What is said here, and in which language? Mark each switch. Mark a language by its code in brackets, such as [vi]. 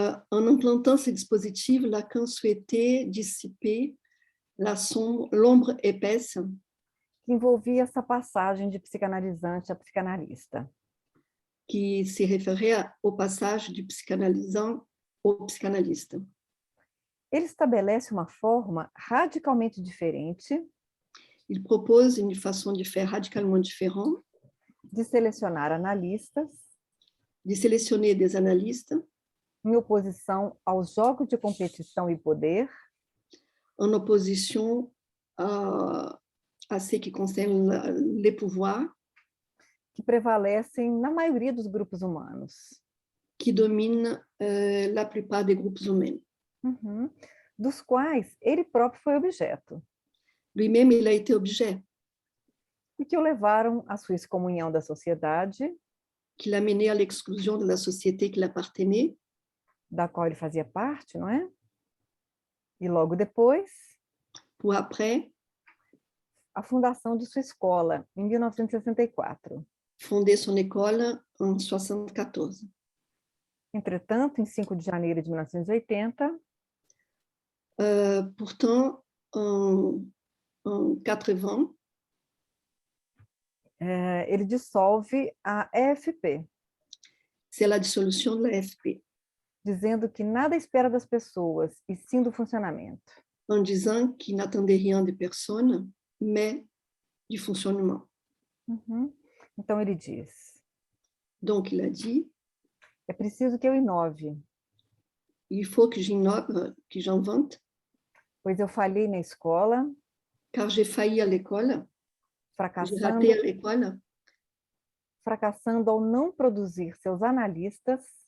[fr] En implantant ce dispositif, Lacan souhaitait dissiper l'ombre épaisse [pt] que envolvia essa passagem de psicanalizante a psicanalista. Que se referia ao passagem de psicanalizante ao psicanalista. Ele estabelece uma forma radicalmente diferente. [fr] Il propose une façon de faire radicalement différente. [pt] De selecionar analistas. [fr] De sélectionner des analystes. [pt] Em oposição aos jogos de competição e poder. [fr] En opposition à ce qui concerne les pouvoirs. [pt] Que prevalecem na maioria dos grupos humanos. [fr] Que domine la plupart des groupes humains. Uhum. [pt] Dos quais ele próprio foi objeto. [fr] Lui-même, il a été objet. [pt] E que o levaram à sua excomunhão da sociedade. [fr] Que l'a mené à l'exclusion de la société qu'il appartenait. [pt] Da qual ele fazia parte, não é? E logo depois... [fr] Pour après... [pt] A fundação de sua escola, em 1964. [fr] Fondé son école en 1974. [pt] Entretanto, em 5 de janeiro de 1980... [fr] pourtant, en 80... [pt] ele dissolve a EFP. [fr] C'est la dissolution de la EFP. [pt] Dizendo que nada espera das pessoas, e sim do funcionamento. [fr] En disant qu'il n'attendait rien de personne, mais du fonctionnement. [pt] Uhum. Então ele diz. [fr] Donc il a dit. [pt] É preciso que eu inove. [fr] Il faut que j'innove, que j'invente. [pt] Pois eu falhei na escola. [fr] Car j'ai failli à l'école. J'ai raté à l'école. [pt] Fracassando ao não produzir seus analistas.